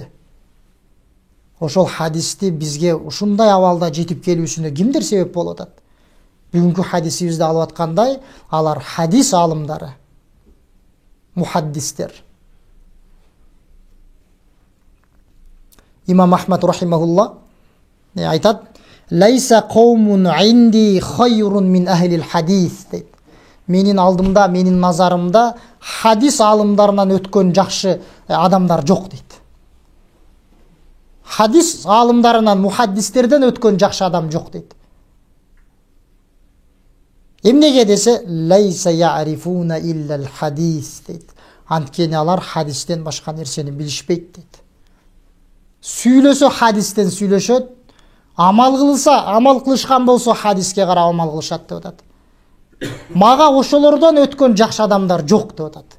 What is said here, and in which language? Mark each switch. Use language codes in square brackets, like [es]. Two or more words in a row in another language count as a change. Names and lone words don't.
[ky] Ошол хадисти бизге ушундай абалда жетип келүүсүнө кимдер себеп болуп атат? Бүгүнкү хадисибизде алып аткандай, алар хадис алымдары, мухаддистер. Имам Ахмад рахимахулла айтат: [ar] "ليس قوم عندي خير من أهل الحديث" дейт. [ky] Менин алдымда, менин назарымда хадис алымдарынан өткөн жакшы адамдар жок дейт. Хадис алымдарынан, мухаддистерден өткөн жакшы адам жок дейт. Эмнеге десе, [ar] ليس يعرفون إلا الحديث дейт. [ky] Анткени алар хадистен башка нерсени билишпейт дейт. Сүйлөсө хадистен сүйлөшөт, амал кылышкан болсо хадиске карап амал кылышат деп атат. Мага ошолордон өткөн жакшы адамдар жок деп атат.